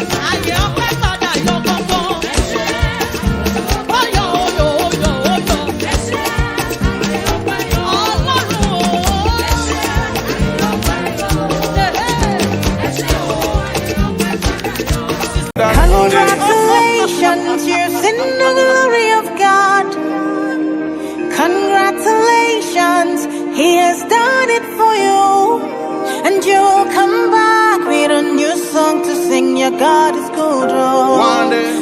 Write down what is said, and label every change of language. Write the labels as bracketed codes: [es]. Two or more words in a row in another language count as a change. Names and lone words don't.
[yo] Àyè ọpẹ́ padà yọ gbọ́ngàn. Ẹ ṣe. Ó yọ, ó yọ, ó yọ, ó yọ. Ẹ ṣe àyè ọpẹ́ yọ. Ọlọ́run o. Ẹ ṣe àyè ọpẹ́ yọ. Ẹ ṣe o. Àyè ọpẹ́ padà yọ. [en] Congratulations, you've seen the glory of God. Congratulations, He has done it for you. And you'll come back with a new song to sing. Your God is good, oh. One day.